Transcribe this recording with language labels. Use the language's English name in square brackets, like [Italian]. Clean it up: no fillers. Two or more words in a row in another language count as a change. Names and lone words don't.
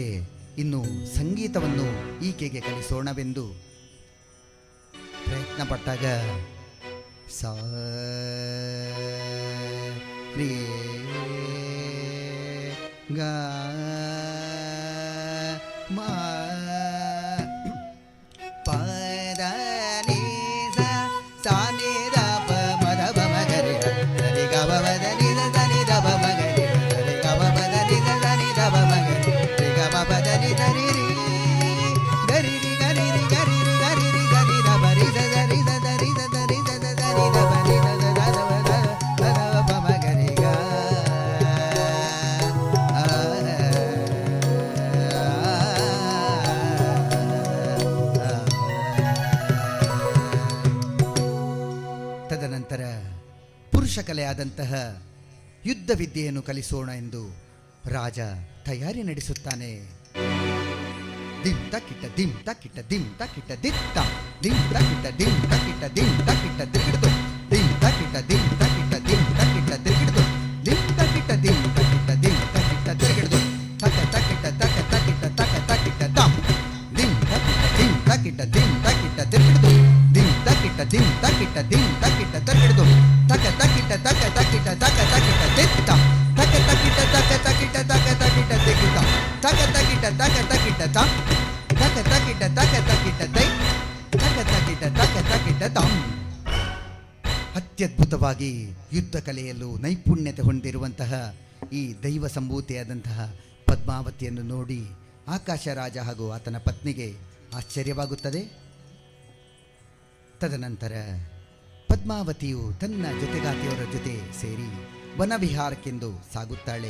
[Kannada] ಇನ್ನು ಸಂಗೀತವನ್ನು ಈಕೆಗೆ ಕಲಿಸೋಣವೆಂದು ಪ್ರಯತ್ನ ಪಟ್ಟಾಗ ಸಾ ರೇ ಗ ಮಾ ಪದ ನಿ ಸಾ ನಿ ದ ಪ ಮದ ಬ ಮ ಗ ರಿ ರಿ ಗ ಬ ಮ ದ ನಿ ದ ನಿ ದ ಬ ಮ ಗ ರಿ ರಿ ಗ ಬ ಮ ದ ನಿ ದ ನಿ ದ ಬ ಮ ಗ ರಿ ರಿ ಗ ಬ ಮ ದ ನಿ ದ ರಿ ರಿ ಗ ರಿ ರಿ ಗ ರಿ ರಿ ಗ ರಿ ರಿ ಗ ರಿ ರಿ ದ ನಿ ದ ಬ ರಿ ದ ದ ರಿ ದ ದ ರಿ ದ ದ ರಿ ದ ದ ದ ರಿ ದ ಬ ರಿ ದ ದ ದ ದ ಬ ದ ದ ಬ ಮ ಗ ರಿ ಗ ತದನಂತರ ಪುರುಷ ಕಲೆಯಾದಂತಹ ಯುದ್ಧ ವಿದ್ಯೆಯನ್ನು ಕಲಿಸೋಣ ಎಂದು ರಾಜ ತಯಾರಿ ನಡೆಸುತ್ತಾನೆ. ದಿಂ ತಕ್ಕಿಟ್ಟ ದಿಂ ತಕ್ಕಿಟ್ಟ ದಿಂ ತಕ್ಕಿಟ್ಟ ದಿತ್ತ ದಿಂ ತಕ್ಕಿಟ್ಟ ದಿಂ ತಕ್ಕಿಟ್ಟ ದಿಂ ತಕ್ಕಿಟ್ಟ ದಿಗಿಡ್ದು ದಿಂ ತಕ್ಕಿಟ್ಟ ದಿಂ ತಕ್ಕಿಟ್ಟ ದಿಂ ತಕ್ಕಿಟ್ಟ ದಿಗಿಡ್ದು ದಿಂ ತಕ್ಕಿಟ್ಟ ದಿಂ ತಕ್ಕಿಟ್ಟ ದಿಂ ತಕ್ಕಿಟ್ಟ ದಿಗಿಡ್ದು ತಕ್ಕ ತಕ್ಕಿಟ್ಟ ತಕ್ಕ ತಕ್ಕಿಟ್ಟ ತಕ್ಕ ತಕ್ಕಿಟ್ಟ ದಂ ದಿಂ ತಕ್ಕಿಟ್ಟ ದಿಂ ತಕ್ಕಿಟ್ಟ ದಿಗಿಡ್ದು ದಿಂ ತಕ್ಕಿಟ್ಟ ದಿಂ ತಕ್ಕಿಟ್ಟ ದಿಂ ತಕ್ಕಿಟ್ಟ ದಿಗಿಡ್ದು ತಕ್ಕ ತಕ್ಕಿಟ್ಟ ತಕ್ಕ ತಕ್ಕಿಟ್ಟ ತಕ್ಕ ತಕ್ಕಿಟ್ಟ ದಿತ್ತ ತಕ್ಕ ತಕ್ಕಿಟ್ಟ ತಕ್ಕ ತಕ್ಕಿಟ್ಟ ತಕ್ಕ ತಕ್ಕಿಟ್ಟ ದಿಗಿಡ್ದು ತಕ್ಕ ತಕ್ಕಿಟ್ಟ ತಕ್ಕ ತಕ್ಕಿಟ್ಟ ದಂ ತಕ್ಕ ತಕ್ಕಿಟ್ಟ ತಕ್ಕ ತಕ್ಕಿಟ್ಟ ದೈ ತಕ್ಕ ತಕ್ಕಿಟ್ಟ ತಕ್ಕ ತಕ್ಕಿಟ್ಟ ದಂ. ಅತ್ಯದ್ಭುತವಾಗಿ ಯುದ್ಧ ಕಲೆಯಲ್ಲೂ ನೈಪುಣ್ಯತೆ ಹೊಂದಿರುವಂತಹ ಈ ದೈವ ಸಂಭೂತಿಯಾದಂತಹ ಪದ್ಮಾವತಿಯನ್ನು ನೋಡಿ ಆಕಾಶ ರಾಜ ಹಾಗೂ ಆತನ ಪತ್ನಿಗೆ ಆಶ್ಚರ್ಯವಾಗುತ್ತದೆ. ತದನಂತರ ಪದ್ಮಾವತಿಯು ತನ್ನ ಜೊತೆಗಾತಿಯವರ ಜೊತೆ ಸೇರಿ ವನವಿಹಾರಕ್ಕೆಂದು ಸಾಗುತ್ತಾಳೆ.